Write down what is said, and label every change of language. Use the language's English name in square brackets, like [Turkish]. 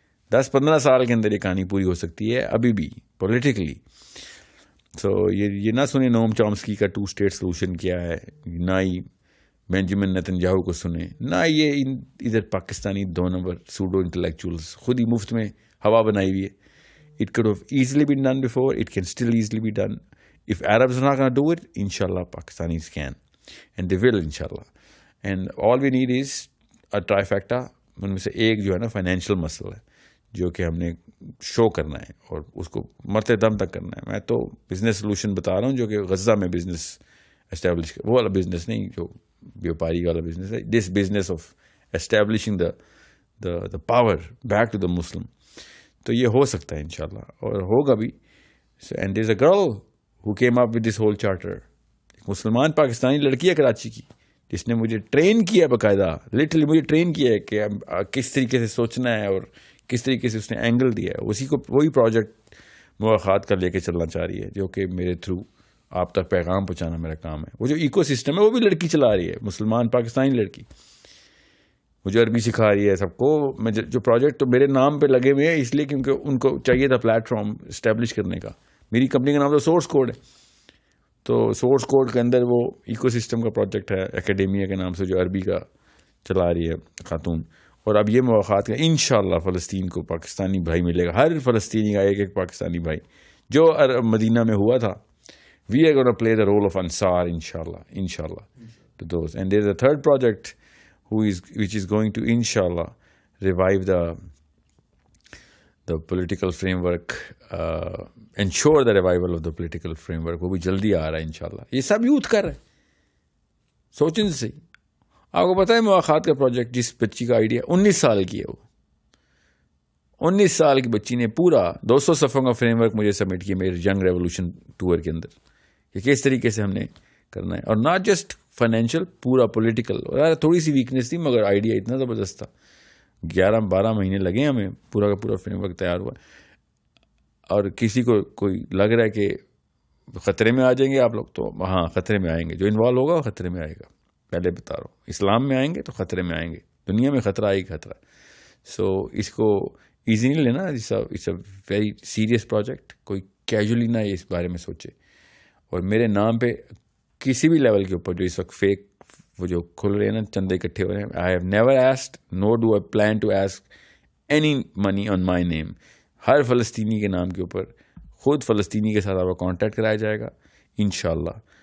[Urdu] 10-15 سال کے اندر یہ کہانی پوری ہو سکتی ہے ابھی بھی پولیٹیکلی. سو یہ نہ سنیں نوم چامسکی کا 2 اسٹیٹ سولوشن کیا ہے، نہ ہی بینجامن نیتنیاہو کو سنیں نہ یہ ادھر پاکستانی 2 نمبر سوڈو انٹلیکچوئلس خود ہی مفت میں ہوا بنائی ہوئی ہے. [English] It could have easily been done before. It can still easily be done. If Arabs are not going to do it, inshallah, Pakistanis can. And they will, inshallah. And all we need is a trifecta. [Urdu] ان میں سے ایک جو ہے نا financial مسئلہ ہے جو کہ ہم نے شو کرنا ہے اور اس کو مرتے دم تک کرنا ہے. میں تو بزنس سلوشن بتا رہا ہوں جو کہ غزہ میں بزنس اسٹیبلش وہ والا بزنس نہیں جو بیوپاری والا بزنس ہے. [English] This business of establishing the power back to the Muslim. [Urdu] تو یہ ہو سکتا ہے انشاءاللہ اور ہوگا بھی. [English] And there is a girl who came up with this whole charter. [Urdu] ایک مسلمان پاکستانی لڑکی ہے کراچی کی جس نے مجھے ٹرین کیا باقاعدہ, لٹرلی مجھے ٹرین کیا ہے کہ کس طریقے سے سوچنا ہے اور کس طریقے سے اس نے اینگل دیا ہے. اسی کو وہی پروجیکٹ مواخات کا لے کے چلنا چاہ رہی ہے جو کہ میرے تھرو آپ تک پیغام پہنچانا میرا کام ہے. وہ جو ایکو سسٹم ہے وہ بھی لڑکی چلا رہی ہے, مسلمان پاکستانی لڑکی, مجھے عربی سکھا رہی ہے سب کو. میں جو پروجیکٹ تو میرے نام پہ لگے ہوئے ہیں اس لیے کیونکہ ان کو چاہیے تھا پلیٹ فارم اسٹیبلش کرنے کا. میری کمپنی کا نام تو سورس کوڈ ہے, تو سورس کوڈ کے اندر وہ ایکو سسٹم کا پروجیکٹ ہے اکیڈیمیا کے نام سے جو عربی کا چلا رہی ہے خاتون. اور اب یہ مواقعات کا انشاءاللہ فلسطین کو پاکستانی بھائی ملے گا, ہر فلسطینی کا ایک پاکستانی بھائی جو مدینہ میں ہوا تھا. [English] We are gonna play the role of Ansar انشاءاللہ to those. And there is a third project which is going to inshallah revive the political framework, ensure the revival of the political framework. [Urdu] وہ بھی جلدی آ رہا ہے انشاءاللہ. یہ سب youth کر رہے ہیں, سوچیں سے. آپ کو پتہ ہے مواخات کا پروجیکٹ جس بچی کا آئیڈیا 19 سال کی ہے, وہ 19 سال کی بچی نے پورا 200 صفحوں کا فریم ورک مجھے سبمٹ کیا میرے ینگ ریولوشن ٹور کے اندر کہ کس طریقے سے ہم نے کرنا ہے. اور [English] not just financial, [Urdu] پورا پولیٹیکل. اور تھوڑی سی ویکنیس تھی مگر آئیڈیا اتنا زبردست تھا. 11-12 مہینے لگے ہمیں, پورا کا پورا فریم ورک تیار ہوا. اور کسی کو کوئی لگ رہا ہے کہ خطرے میں آ جائیں گے آپ لوگ, تو ہاں خطرے میں آئیں گے. جو انوالو ہوگا وہ خطرے میں آئے گا. پہلے بتا رہا ہوں, اسلام میں آئیں گے تو خطرے میں آئیں گے. دنیا میں خطرہ آئے گا خطرہ. سو اس کو ایزی نہیں لینا. [English] It's a very serious project. [Urdu] کوئی کیجولی نہ اس بارے میں سوچے. اور میرے نام پہ کسی بھی لیول کے اوپر جو اس وقت فیک وہ جو کھل رہے ہیں نا, چندے اکٹھے ہو رہے ہیں, [English] I have never asked nor do I plan to ask any money on my name. [Urdu] ہر فلسطینی کے نام کے اوپر خود فلسطینی کے ساتھ آپ کا کانٹیکٹ کرایا جائے گا انشاءاللہ.